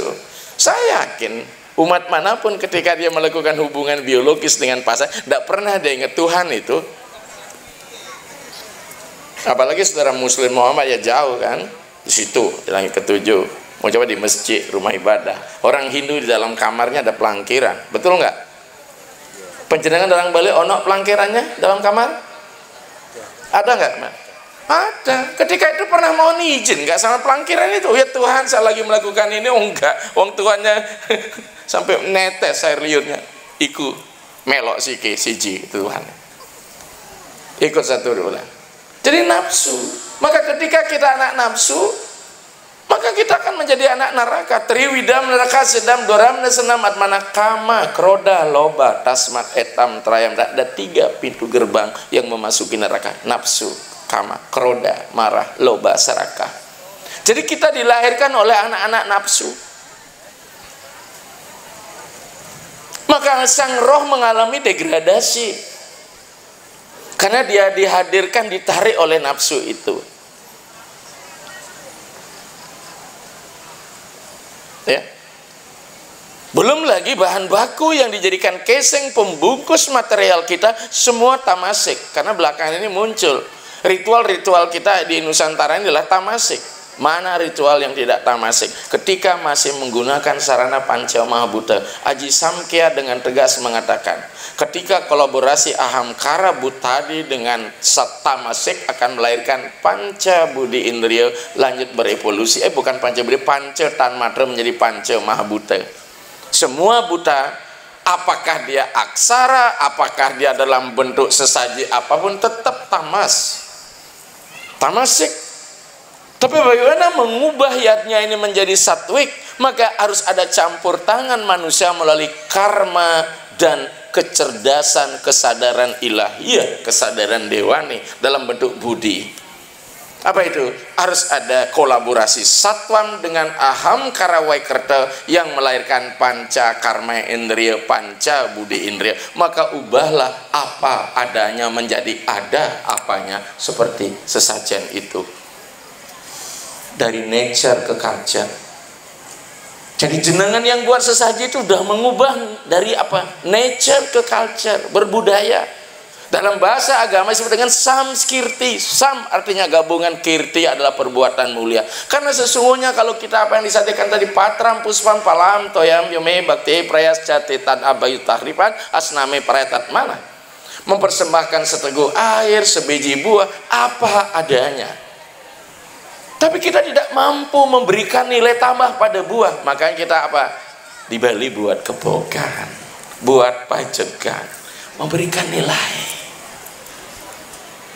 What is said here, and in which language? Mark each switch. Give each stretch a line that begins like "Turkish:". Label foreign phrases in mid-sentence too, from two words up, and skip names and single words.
Indonesian: Saya yakin umat manapun ketika dia melakukan hubungan biologis dengan pasangan, tidak pernah dia ingat Tuhan itu. Apalagi saudara Muslim Muhammad ya jauh kan, di situ di langit ketujuh. Mau coba di masjid, rumah ibadah. Orang Hindu di dalam kamarnya ada pelangkiran, betul nggak? Penjenengan orang Bali ono pelangkirannya dalam kamar? Ada nggak, Mas? Ada. Ketika itu pernah mau izin nggak sama pelangkiran itu? Ya Tuhan, saya lagi melakukan ini. Oh enggak, wong tuannya sampai netes air liurnya.
Javanese: Iku melok siki siji Tuhan.
Indonesian: Ikut satu dulu. Jadi nafsu. Maka ketika kita anak nafsu, maka kita akan menjadi anak neraka.
Sanskrit: Triwidam neraka sedam doram senam atmana kama kroda loba tasmat etam trayam.
Indonesian: Ada 3 pintu gerbang yang memasuki neraka. Nafsu, kama, kroda, marah, loba, serakah. Jadi kita dilahirkan oleh anak-anak nafsu. Maka sang roh mengalami degradasi. Karena dia dihadirkan, ditarik oleh nafsu itu. Ya. Belum lagi bahan baku yang dijadikan casing pembungkus material kita semua tamasik. Karena belakangan ini muncul ritual-ritual kita di Nusantara ini adalah tamasik. Mana ritual yang tidak tamasik? Ketika masih menggunakan sarana panca mahabhuta, Aji Samkhya dengan tegas mengatakan, ketika kolaborasi aham kara butadi dengan sat tamasik akan melahirkan panca budi indriya lanjut berevolusi. Bukan panca budi, panca tanmatra menjadi panca mahabhuta. Semua buta, apakah dia aksara, apakah dia dalam bentuk sesaji apapun, tetap tamasik. Tapi bagaimana mengubah yatnya ini menjadi satwik? Maka harus ada campur tangan manusia melalui karma dan kecerdasan, kesadaran ilahiyah, kesadaran dewani dalam bentuk budi. Apa itu? Harus ada kolaborasi satwam dengan aham karawaikerta yang melahirkan panca karma indriya, panca budi indriya. Maka ubahlah apa adanya menjadi ada apanya, seperti sesajen itu. Dari nature ke culture. Jadi jenengan yang buat sesaji itu sudah mengubah dari apa? Nature ke culture, berbudaya. Dalam bahasa agama disebut dengan samskirti. Sam artinya gabungan, kirti adalah perbuatan mulia. Karena sesungguhnya kalau kita apa yang disampaikan tadi,
Sanskrit: patram puspam palam toyam yome bakti prayas catetan abayu tahripan asname prayatat mana?
Indonesian: Mempersembahkan seteguk air, sebiji buah, apa adanya. Tapi kita tidak mampu memberikan nilai tambah pada buah. Makanya kita apa? Di Bali buat kebokan, buat pajegan, memberikan nilai.